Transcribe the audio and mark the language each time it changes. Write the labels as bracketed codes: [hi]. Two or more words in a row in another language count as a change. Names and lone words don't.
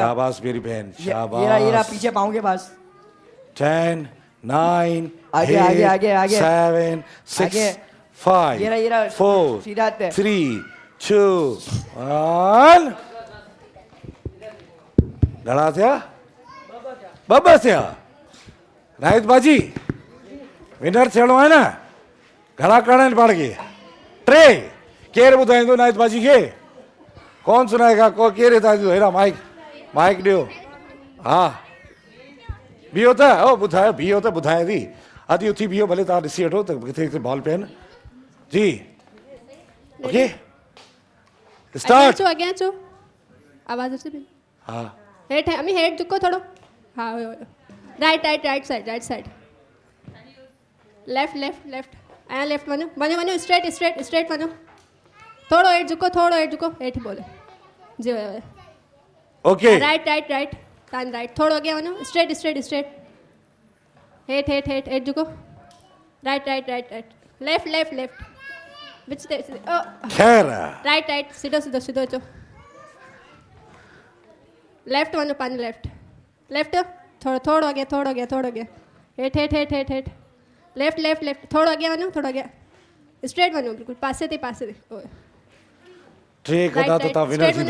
[ur] شاباش میری بہن, یہ رہا शाबाश। پیچھے پاؤں کے پاس 10 9 आगे, 8 آگے، آگے. 7 6 आगे। 5 یہ رہا 4 سیدھا ہاتھ پے. [sd] 3 2 1 घड़ा थिया बब्बा थिया नाहिद बाजी विनर थियणो आहे न। घड़ा करण आहिनि पाण खे 3 केरु ॿुधाईंदो नाहिद बाजी खे? [ur] کون سنائے گا? [sd] को केरु हितां जो हेॾा माइक ॾियो। हा बीहो त ॿुधायो, बीहो त ॿुधाए थी। अधी उथी बीहो, भले तव्हां ॾिसी वठो त किथे किथे बॉल पिया आहिनि। [en] जी OK start। [sd] अॻियां अचो आवाज़ अचे पई। हा हेठि अमी हेठि झुको थोरो। हा [en] right side left [sd] ऐं लेफ्ट वञो स्ट्रेट वञो। थोरो हेठि झुको हेठि बोलो जी ओके राइट तव्हां राइट थोरो अॻियां वञो स्ट्रेट हेठि झुको राइट लेफ्ट विच ते खैर राइट सीधो अचो लेफ्ट वञो पंहिंजो लेफ्ट थोरो अॻियां हेठि लेफ्ट थोरो अॻियां वञो स्ट्रेट वञो बिल्कुलु पासे ते टे कदा तो तव्हां विनर थींदा।